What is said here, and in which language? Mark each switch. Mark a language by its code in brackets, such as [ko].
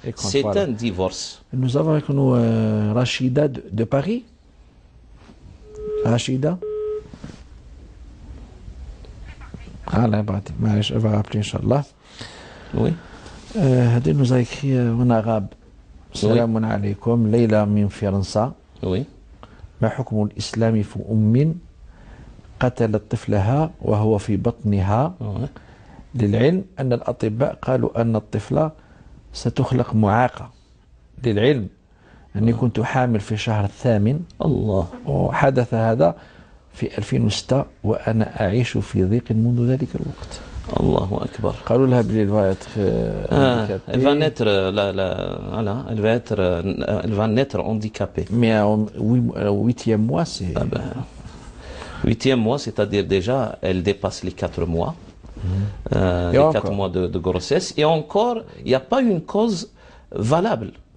[fr] C'est un divorce. Nous avons avec nous Rachida de Paris. Rachida. Elle va rappeler, Inch'Allah. Oui. [ar] هذه [fr] nous a écrit en arabe. [ar] السلام عليكم ليلى من فرنسا. [fr] Oui. [ar] ما حكم الإسلام في أم قتلت طفلها وهو في بطنها للعلم أن الأطباء قالوا أن الطفلة ستخلق معاقة. للعلم أني كنت حامل في شهر الثامن الله وحدث هذا في 2006 وأنا أعيش في ضيق منذ ذلك الوقت. الله أكبر. قالوا لها بلي الوقت [fr] elle va naître voilà, elle va naître handicapée. Mais au 8e mois, c'est... Ah ben, 8e mois, c'est-à-dire déjà, elle dépasse les 4 mois. Les 4 mois de grossesse. Et encore, il n'y a pas une cause valable.